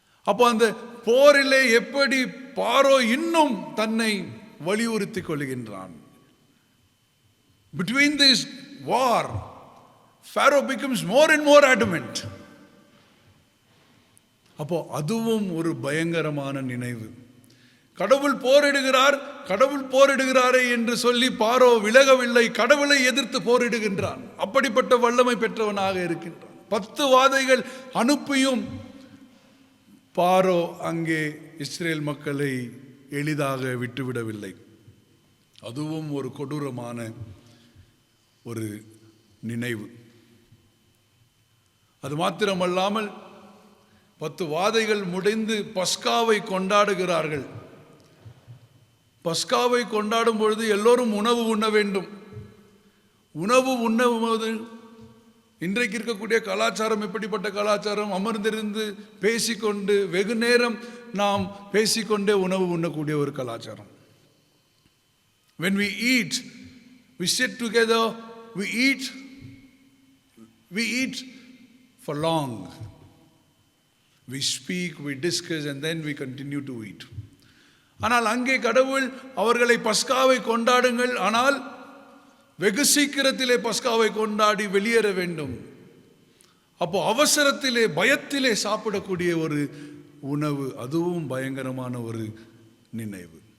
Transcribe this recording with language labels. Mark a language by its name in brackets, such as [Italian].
[Tamil] அப்போ அந்த போரிலே எப்படி பாரோ இன்னும் தன்னை வலியுறுத்தி கொள்கின்றான். [English] Between this war, Pharaoh becomes more and more adamant. [Tamil] அப்போ அதுவும் ஒரு பயங்கரமான நினைவு. கடவுள் போரிடுகிறாரே என்று சொல்லி பாரோ விலகவில்லை, கடவுளை எதிர்த்து போரிடுகின்றான். அப்படிப்பட்ட வல்லமை பெற்றவனாக இருக்கின்றான். 10 வாதைகள் அனுப்பியும் பாரோ அங்கே இஸ்ரேல் மக்களை எளிதாக விட்டுவிடவில்லை. அதுவும் ஒரு கொடூரமான ஒரு நினைவு. அது மாத்திரமல்லாமல் 10 வாதைகள் முடிந்து பஸ்காவை கொண்டாடுகிறார்கள். பஸ்காவை கொண்டாடும் பொழுது எல்லோரும் உணவு உண்ண வேண்டும். உணவு உண்ணும்போது இன்றைக்கு இருக்கக்கூடிய கலாச்சாரம் எப்படிப்பட்ட கலாச்சாரம்? அமர்ந்திருந்து பேசிக்கொண்டு வெகு நேரம் நாம் பேசிக்கொண்டே உணவு உண்ணக்கூடிய ஒரு கலாச்சாரம். [English] When we eat, we sit together, we eat for long. We speak, we discuss, and then we continue to eat. [Tamil] ஆனால் அங்கே கடவுள் அவர்களை பஸ்காவை கொண்டாடுங்கள், ஆனால் வெகு சீக்கிரத்திலே பஸ்காவை கொண்டாடி வெளியேற வேண்டும். அப்போ அவசரத்திலே பயத்திலே சாப்பிடக்கூடிய ஒரு உணவு, அதுவும் பயங்கரமான ஒரு நினைவு.